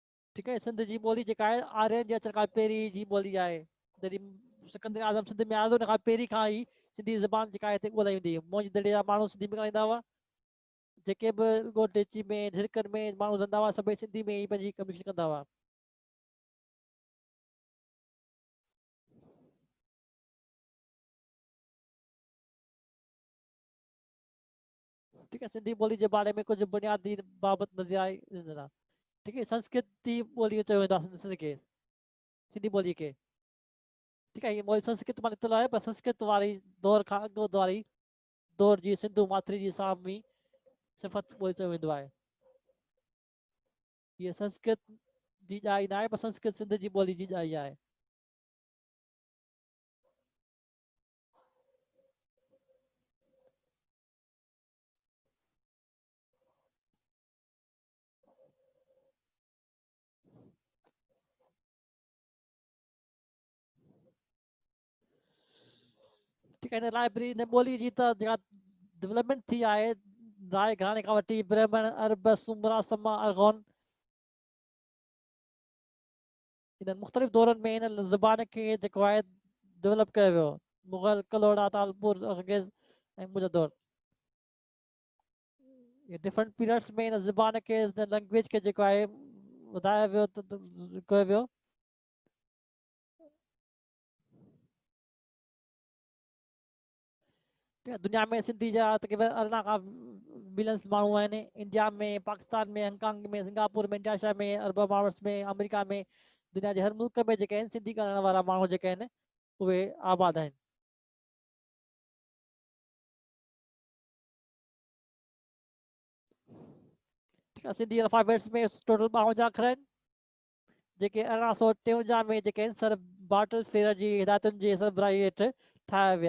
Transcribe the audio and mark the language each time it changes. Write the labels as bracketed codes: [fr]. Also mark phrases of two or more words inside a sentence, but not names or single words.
[ur] ٹھیک ہے. [sd] सिंध जी ॿोली जेका आहे आर्यन जे अचण खां पहिरीं जी ॿोली आहे। जॾहिं सिकंदर आज़म सिंध में आयो हुन खां पहिरीं खां ई सिंधी ज़बान जेका आहे हिते ॻोल्हाई वेंदी हुई। मौज दड़े जा माण्हू सिंधी में ॻाल्हाईंदा हुआ। जेके बि ॻोठ ॾिची में झिरकनि में माण्हू रहंदा हुआ सभई सिंधी में ई पंहिंजी कम्युनिकेशन कंदा हुआ। [ur] ٹھیک ہے. [sd] सिंधी ॿोली जे बारे में कुछ बुनियादी बाबति नज़रिया। [ur] ٹھیک ہے. [sd] संस्कृति ॿोली चयो वेंदो आहे सिंध खे, सिंधी ॿोली खे। [ur] ٹھیک ہے. [sd] ये ॿोली संस्कृत मां निकितल आहे, पर संस्कृत वारी दौर खां अॻु वारी दौर जी सिंधू माथिरी जी सामी सिफ़त ॿोली चयो वेंदो आहे। ये संस्कृत जी ॼाई न आहे, पर संस्कृत सिंध जी ॿोली जी ॼाई आहे। [ur] ٹھیک ہے. [sd] हिन लाइब्रेरी हिन ॿोली जी त जेका डेवलपमेंट थी आहे राय घराणे खां वठी ब्राह्मण अरब सुमरा समा अरगोन इन मुख़्तलिफ़ दौरनि में इन ज़बान खे जेको आहे डेवलप कयो वियो। मुग़ल कलोड़ा तालपुर अंग्रेज़ ऐं मुजद्दोर ये [en] different periods [sd] में इन ज़बान खे लैंग्वेज खे जेको आहे वधायो वियो कयो वियो। दुनिया में सिंधी जा तक़रीबन 18 खां मिलियंस माण्हू आहिनि। इंडिया में, पाकिस्तान में, हांगकांग में, सिंगापुर में, इंडोनेशिया में, अरब एमिरेट्स में, अमेरिका में, दुनिया जे हर मुल्क में जेके आहिनि सिंधी ॻाल्हाइण वारा माण्हू जेके आहिनि उहे आबाद आहिनि। ठीकु आहे। सिंधी अल्फाबेट्स में टोटल 52 अखर आहिनि जेके 1853 में जेके आहिनि सर बाटल फेयर जी हिदायतुनि जे सरबराही हेठि ठाहिया विया।